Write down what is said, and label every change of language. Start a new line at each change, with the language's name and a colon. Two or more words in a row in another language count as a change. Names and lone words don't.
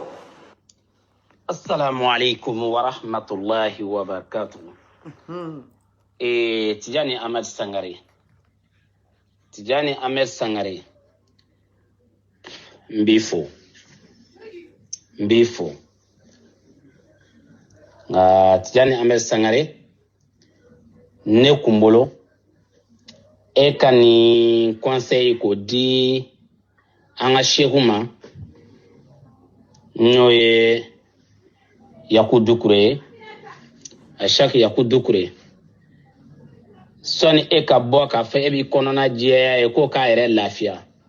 Arabic: السلام عليكم ورحمة الله وبركاته.
Bambara: Tijani Ahmed Sangaré. Mbifo. mbifo Tijani Ahmed Sangare ne kumbolo e ka ni conseil ko di an ka shehu ma n'o ye Yaku Dukure Ashak Yaku Dukure sɔni e ka bɔ k'a fɔ e b'i kɔnɔna jɛya ye ko k'a yɛrɛ lafiya